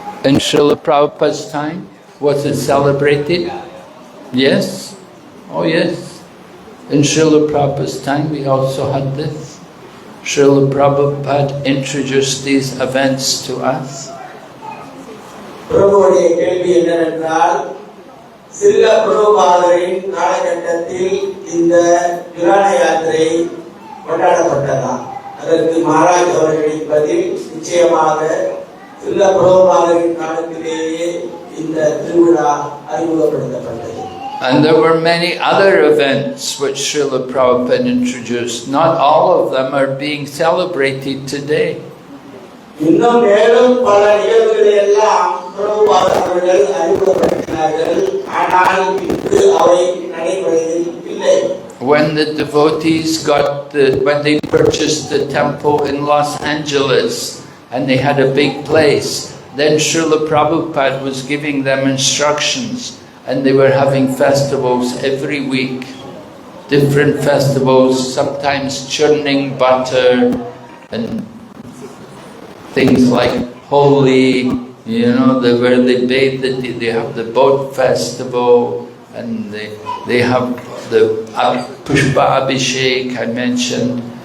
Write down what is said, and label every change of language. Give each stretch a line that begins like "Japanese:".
English: In Srila Prabhupada's time, was it celebrated? Yes? Oh yes. In Srila Prabhupada's time we also had this. Srila Prabhupada introduced these events to us.
Tamil: பிரபுவுடைய கேள்வி என்னவென்றால், சிறில பிரபுபாதரின் காலகட்டத்தில் இந்த துரான யாத்திரை கொண்டாடப்பட்டதா? அதற்கு மகாராஜ் அவர்களின் பதில் நிச்சயமாக சிறில பிரபுபாதரின் காலத்திலேயே இந்த திருவிழா அறிமுகப்படுத்தப்பட்டது.
English: And there were many other events which Srila Prabhupada introduced. Not all of them are being celebrated today.
Tamil: இன்னும் மேலும் பல நிகழ்வுகளை எல்லாம் பிரபுபாதர் அவர்கள் அறிமுகப்படுத்தினார்கள், ஆனால் இன்று அவை நடைமுறையில் இல்லை.
English: When the devotees when they purchased the temple in Los Angeles and they had a big place, then Srila Prabhupada was giving them instructions and they were having festivals every week. different festivals, sometimes churning butter and things like Holi, where they bathe, they have the boat festival, and they have the Pushpa Abhishek I mentioned.